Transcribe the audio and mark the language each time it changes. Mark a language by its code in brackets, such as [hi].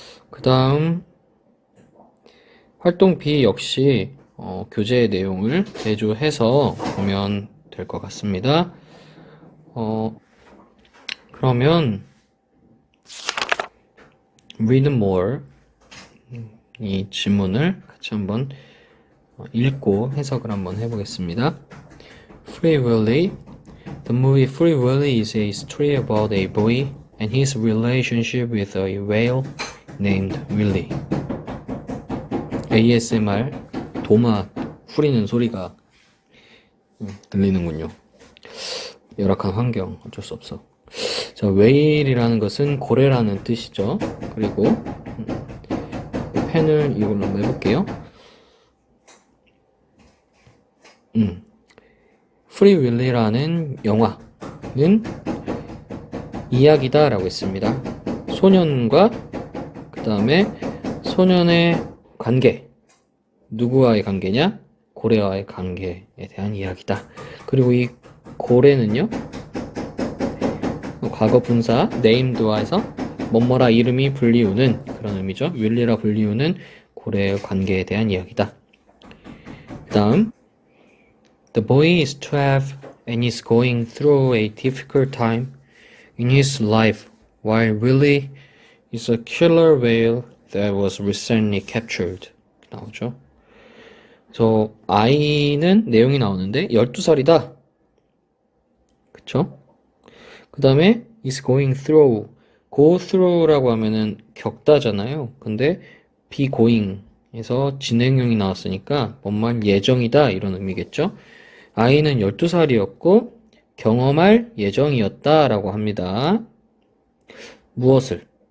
[ko] 그 다음 활동 B 역시 교재 내용을 대조해서 보면 될 것 같습니다. 그러면 [en] read more [ko] 이 지문을 같이 한번 읽고 해석을 한번 해보겠습니다. [en] Free Willy. The movie Free Willy is a story about a boy and his relationship with a whale named Willy. [ko] ASMR 도마 후리는 소리가 들리는군요. 열악한 환경 어쩔 수 없어. 자, whale이라는 것은 고래라는 뜻이죠. 그리고 펜을 이걸로 한번 해볼게요. Free Willy라는 영화는 이야기다 라고 했습니다. 소년과 그 다음에 소년의 관계, 누구와의 관계냐? 고래와의 관계에 대한 이야기다. 그리고 이 고래는요, 과거 분사 named와 해서 뭐뭐라 이름이 불리우는 그런 의미죠. 윌리라 불리우는 고래의 관계에 대한 이야기다. 그 다음 [en] The boy is 12 and is going through a difficult time in his life while Willy is a killer whale that was recently captured. [ko] 나오죠. 그래서 아이는 내용이 나오는데 12살이다. 그쵸? 그 다음에 [en] is going through. [ko] go through라고 하면은 겪다잖아요. 근데 be going 에서 진행형이 나왔으니까 뭔말 예정이다 이런 의미겠죠. 아이는 12살이었고 경험할 예정이었다 라고 합니다. 무엇을?